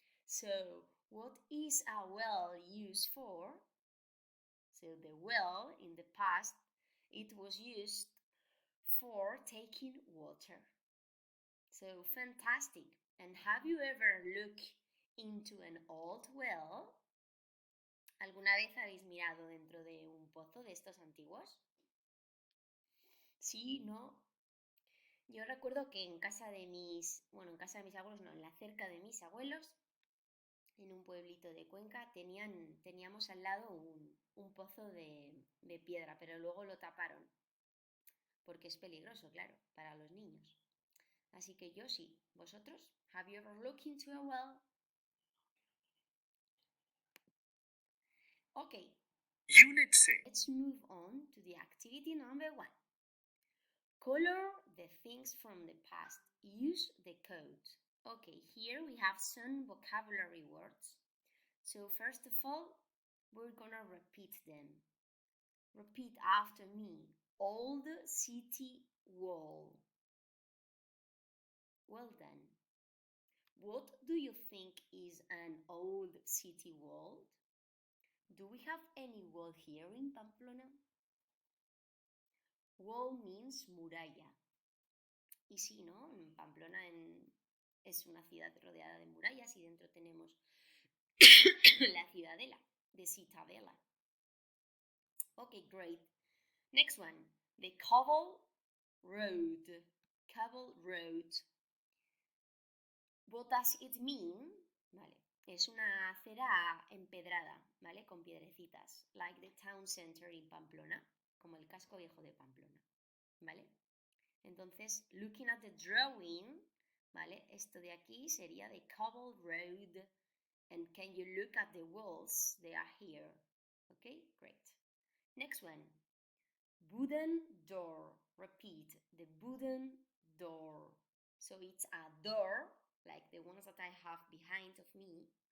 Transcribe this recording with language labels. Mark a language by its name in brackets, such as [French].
[English] So what is a well used for? So the well in the past, it was used for taking water. So fantastic. And have you ever looked into an old well? [Spanish] ¿Alguna vez habéis mirado dentro de un pozo de estos antiguos? Sí, ¿no? Yo recuerdo que en casa de mis abuelos, no, en la cerca de mis abuelos, en un pueblito de Cuenca, teníamos al lado un pozo de piedra, pero luego lo taparon, porque es peligroso, claro, para los niños. Así que yo sí. ¿Vosotros? [English] Have you ever looked into a well? Okay. Unit 6. Let's move on to the activity number 1. Color the things from the past. Use the code. Okay, here we have some vocabulary words. So first of all, we're gonna repeat them. Repeat after me. Old city wall. Well done. What do you think is an old city wall? Do we have any wall here in Pamplona? Wall means [Spanish] muralla. Y sí, ¿no? Pamplona es una ciudad rodeada de murallas y dentro tenemos la ciudadela, the Citadela. [English] Okay, great. Next one, the cobble road. Cobble road. What does it mean? [Spanish] Vale, es una acera empedrada, ¿vale? Con piedrecitas, [English] like the town center in Pamplona, [Spanish] como el casco viejo de Pamplona, ¿vale? Entonces, [English] looking at the drawing, [Spanish] ¿vale? Esto de aquí sería [English] the cobble road. And can you look at the walls? They are here. Okay, great. Next one. Wooden door. Repeat, the wooden door. So it's a door, like the ones that I have behind me.